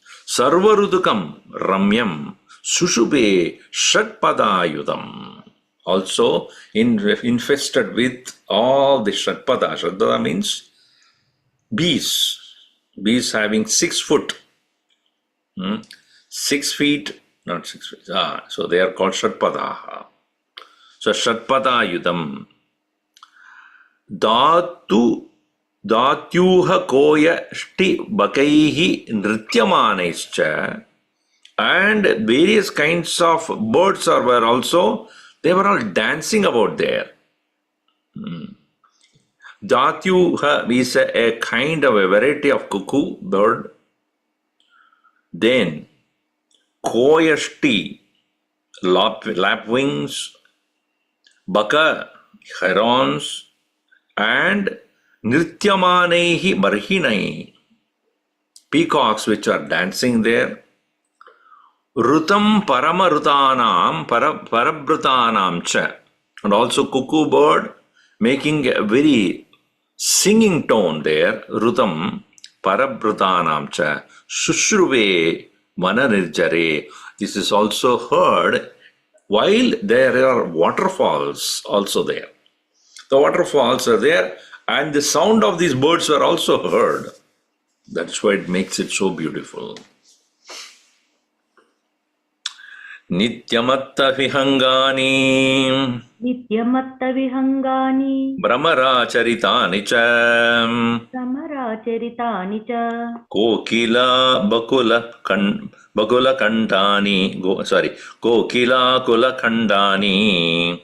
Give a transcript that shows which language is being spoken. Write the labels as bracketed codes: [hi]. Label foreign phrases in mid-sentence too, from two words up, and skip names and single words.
[sa] सर्व ऋतुकम् रम्यम् सुशुभे षट्पदायुतम्. [en] Also infested with all the Shatpada. Shatpada means bees. Bees having 6 foot. 6 feet, not 6 feet. So they are called Shatpadaha. So Shatpadayudam. [sa] दात्यूह कोय ष्टि बकैः नृत्यमानैश्च. [en] And various kinds of birds were also, they were all dancing about there. Datyuha is a kind of a variety of cuckoo bird. Then koyashti, lapwings, baka, herons, and [sa] नृत्यमानैः बर्हिणैः, [en] peacocks which are dancing there. [sa] रुतम् परमरुतानाम् परभृतानाम् च, [en] and also cuckoo bird making a very singing tone there. [sa] रुतम् परभृतानाम् च शुश्रुवे मननिर्झरे. [en] This is also heard while there are waterfalls also there. The waterfalls are there and the sound of these birds are also heard. That's why it makes it so beautiful. [sa] नित्यमत्त विहङ्गानि नित्यमत्त विहङ्गानि भ्रमराचरितानि च समरचरितानि च कोकिल बकुल कण्ठानि कोकिल कुल कण्ठानि